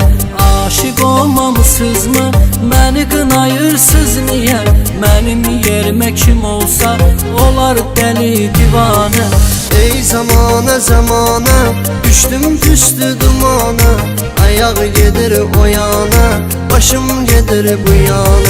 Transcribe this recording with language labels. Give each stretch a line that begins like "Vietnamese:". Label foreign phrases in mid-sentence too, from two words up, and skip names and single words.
Azerbaijani: Aşık olmamışsınızmı, məni qınayırsız niyə? Mənim yerimə kim olsa olar dəli divanə.
Turkish: Ey zamana zamana, düştüm püstü dumana, ayağı gelir o yana, başım gelir bu yana.